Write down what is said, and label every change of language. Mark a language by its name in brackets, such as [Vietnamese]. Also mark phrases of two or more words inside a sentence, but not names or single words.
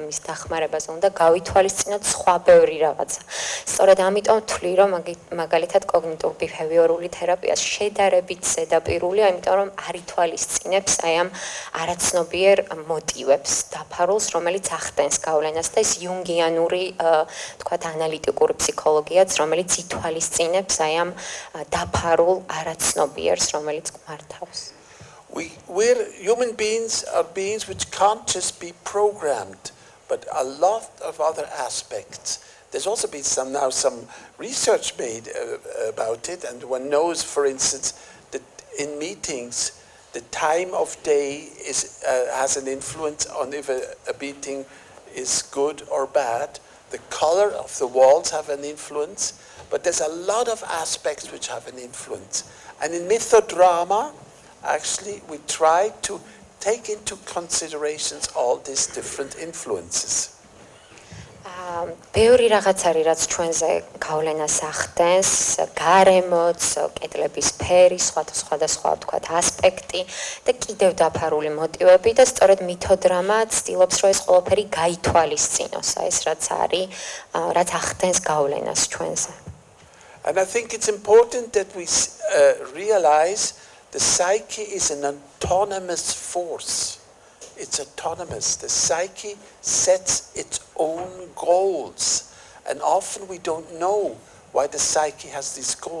[Georgian] მის დახმარებაზე უნდა გავითვალისწინოთ სხვა ბევრი რაღაცა სწორედ ამიტომ ვთვლი რომ მაგალითად კოგნიტურ ბიჰევიორული თერაპიას შედარებით ზედაპირულია იმიტომ რომ არ ითვალისწინებს აი ამ არაცნობიერ მოტივებს დაფარულს, რომელიც ახდენს გავლენას და ეს იუნგიანური, თქვათ, ანალიტიკური ფსიქოლოგიაც, რომელიც ითვალისწინებს აი ამ დაფარულ არაცნობიერს, რომელიც გვმართავს. [English] We're human beings are beings which can't just be programmed, but a lot of other aspects. There's also been some research made about it, and one knows, for instance, that in meetings the time of day has an influence on if a meeting is good or bad. The color of the walls have an influence, but there's a lot of aspects which have an influence. And in mythodrama, actually, we try to take into considerations all these different influences. [Georgian] ბევრი რაღაც არის რაც ჩვენზე გავლენას ახდენს, გარემოც, კედლების ფერი, სხვადასხვა თქვათ ასპექტი და კიდევ დაფარული მოტივები და სწორედ მითოდრამა ცდილობს რომ ეს ყველაფერი გაითვალისწინოს, აი ეს რაც არის, რაც ახდენს გავლენას ჩვენზე. [English] And I think it's important that we realize the psyche is an autonomous force. It's autonomous. The psyche sets its own goals. And often we don't know why the psyche has these goals.